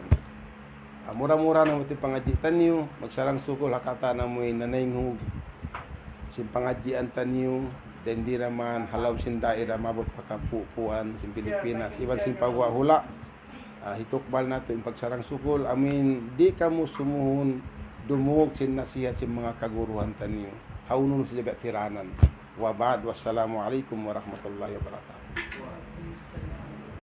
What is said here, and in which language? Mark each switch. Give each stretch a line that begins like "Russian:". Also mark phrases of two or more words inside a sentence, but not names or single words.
Tausug: Mura-mura na mo ti pangajitan niyo, magsarang sukol hakata na mo nanayng sin pangajian taniyo, dendi naman halaw sin daira mabot pakapupuan sin Pilipinas, iban sin pagwahula. Hitukbal nato yung pagsarang sukol, amin di kamo sumuhon dumug sin nasihat sin mga kaguruhan taniyo. Haunun sa jagat tiranan.
Arabic: وبعد، السلام عليكم ورحمة الله وبركاته.